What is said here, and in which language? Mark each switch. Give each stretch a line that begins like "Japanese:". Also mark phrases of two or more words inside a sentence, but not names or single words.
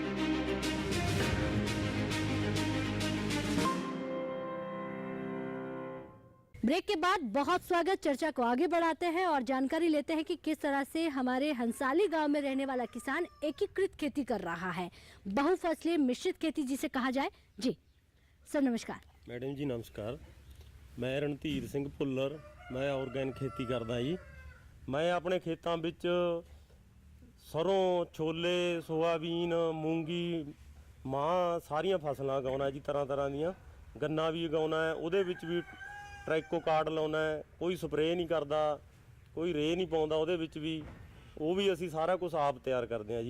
Hindi: ब्रेक के बाद बहुत स्वागत। चर्चा को आगे बढ़ाते हैं और जानकारी लेते हैं कि किस तरह से हमारे हंसाली गांव में रहने वाला किसान एकीकृत खेती कर रहा है, बहुफसलीय मिश्रित खेती जिसे कहा जाए। जी सर, नमस्कार।
Punjabi: ਮੈਡਮ ਜੀ ਨਮਸਕਾਰ। ਮੈਂ ਰਣਧੀਰ ਸਿੰਘ ਭੁੱਲਰ, मैं ਆਰਗੈਨਿਕ ਖੇਤੀ ਕਰਦਾ ਜੀ।
Hindi: मैं अपने खेतों
Punjabi: ਵਿੱਚ ਸਰੋਂ, ਛੋਲੇ, ਸੋਆਬੀਨ, ਮੂੰਗੀ, ਮਾਂ ਸਾਰੀਆਂ ਫਸਲਾਂ ਉਗਾਉਣਾ ਜੀ, ਤਰ੍ਹਾਂ ਤਰ੍ਹਾਂ ਦੀਆਂ। ਗੰਨਾ ਵੀ ਉਗਾਉਣਾ ਹੈ, ਉਹਦੇ ਵਿੱਚ ਵੀ ਟਰੈਕੋ ਕਾਰਡ ਲਾਉਣਾ ਹੈ, ਕੋਈ ਸਪਰੇਅ ਨਹੀਂ ਕਰਦਾ, ਕੋਈ ਰੇਹ ਨਹੀਂ ਪਾਉਂਦਾ ਉਹਦੇ ਵਿੱਚ ਵੀ, ਉਹ ਵੀ ਅਸੀਂ ਸਾਰਾ ਕੁਝ ਆਪ ਤਿਆਰ ਕਰਦੇ ਹਾਂ ਜੀ।